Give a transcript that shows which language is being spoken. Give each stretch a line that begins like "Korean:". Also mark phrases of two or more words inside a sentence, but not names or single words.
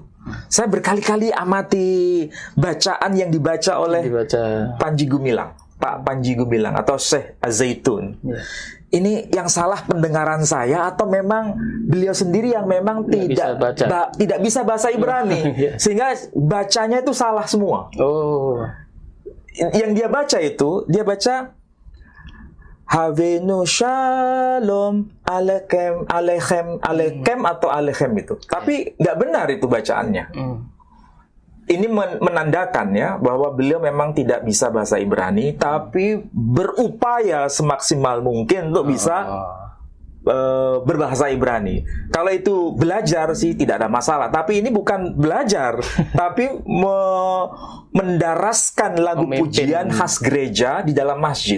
Indonesian: Saya berkali-kali amati bacaan yang dibaca oleh Panji Gumilang, Pak Panji Gumilang atau Syekh Az-Zaitun. Ya. Ini yang salah pendengaran saya atau memang beliau sendiri yang memang tidak bisa bahasa Ibrani sehingga bacanya itu salah semua. Yang dia baca itu, dia baca
Hebrew: הבאנו שלום עליכם, עליכם
Indonesian: atau aleichem itu. Tapi nggak benar itu bacaannya. Ini menandakan ya bahwa beliau memang tidak bisa bahasa Ibrani, tapi berupaya semaksimal mungkin untuk bisa berbahasa Ibrani. Kalau itu belajar sih tidak ada masalah. Tapi ini bukan belajar, tapi mendaraskan lagu pujian khas gereja di dalam masjid.